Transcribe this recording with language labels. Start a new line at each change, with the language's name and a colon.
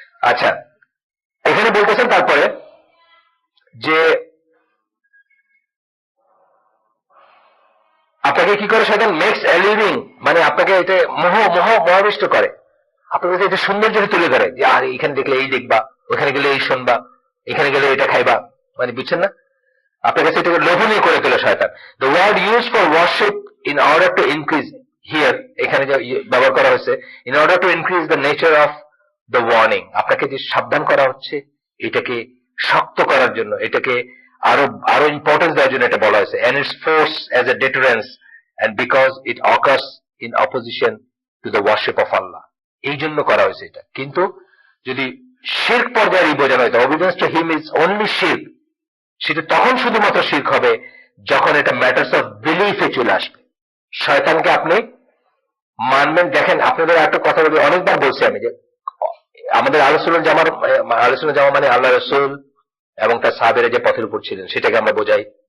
Bangla: আচ্ছা, এখানে বলতেছেন তারপরে যে আপনাকে কি করে শয়তান মেক্স এলিভিং, মানে আপনাকে এটা মহাবিষ্ট করে, আপনাকে এটা সৌন্দর্য তুলে ধরে, যে আর এখানে দেখলে এই দেখবা, ওখানে গেলে এই শুনবা, এখানে গেলে এটা খাইবা, মানে বুঝছেন না, আপনার কাছে এটাকে লোভনীয় করে তোলে শয়তান।
English: the word use for worship in order to increase, here
Bangla: এখানে যে ব্যবহার করা হয়েছে,
English: in order to increase the nature of the warning,
Bangla: আপনাকে যে সাবধান করা হচ্ছে এটাকে শক্ত করার জন্য, এটাকে আরো ইম্পর্টেন্স দেওয়ার জন্য এটা বলা হয়েছে।
English: and its force as a deterrence and because it occurs in opposition to the worship of Allah,
Bangla: এই জন্য করা হয়েছে এটা। কিন্তু যদি শিরক পর্যায়ে বোঝানো হয়,
English: obedience to him is only shirk,
Bangla: সেটা তখন শুধুমাত্র শিরক হবে যখন এটা ম্যাটার্স অফ বিলিফে চলে আসবে। শয়তানকে আপনি মানবেন। দেখেন, আপনাদের একটা কথা বলি, অনেকবার বলছি আমি, যে আমাদের আলোচনা জামা মানে আল্লাহ রসুল এবং তার সাহাবেরা যে পথের উপর ছিলেন সেটাকে আমরা বোঝাই।